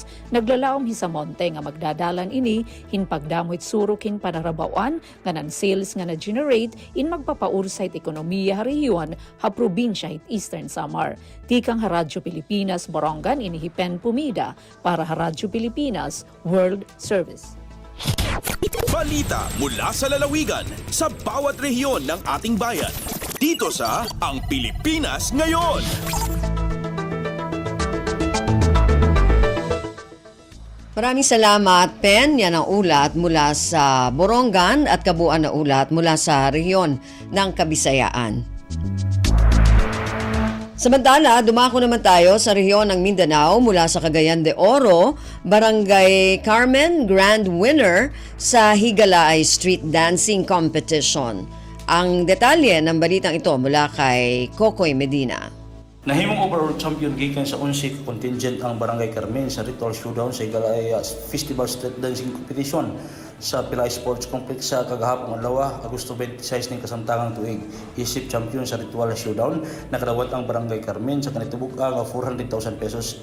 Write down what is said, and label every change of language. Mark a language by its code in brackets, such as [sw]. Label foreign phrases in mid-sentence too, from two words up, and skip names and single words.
[war] Naglalaom hi Samonte nga magdadalan ini hin pagdamoy surok hin panarabawan nga nan sales nga na-generate in magpapaursay ekonomiya ha rehiyon ha probinsya hit Eastern Samar. Tikang ha Radyo Pilipinas Borongan inihipen Pumida para ha Radyo Pilipinas World Service. [tl] Balita mula sa lalawigan sa bawat rehiyon ng ating bayan. Dito sa Ang Pilipinas Ngayon. Maraming salamat, Pen. Yan ang ulat mula sa Borongan at kabuuan na ulat mula sa rehiyon ng Kabisayaan. Samantala, dumako naman tayo sa rehiyon ng Mindanao mula sa Cagayan de Oro, Barangay Carmen Grand Winner sa Higalaay Street Dancing Competition. Ang detalye ng balitang ito mula kay Kokoy Medina. [ceb] Nahimong [en] overall champion [ceb] gikan sa 11 contingent ang Barangay Carmen sa Ritual Showdown sa Higalaay Festival Street Dancing Competition sa Pilay Sports Complex sa kagahapon adlaw Agosto 26 ning kasamtangang tuig. Isip champion sa Ritual Showdown nakadawat ang Barangay Carmen sa kanitubok nga 400,000 pesos.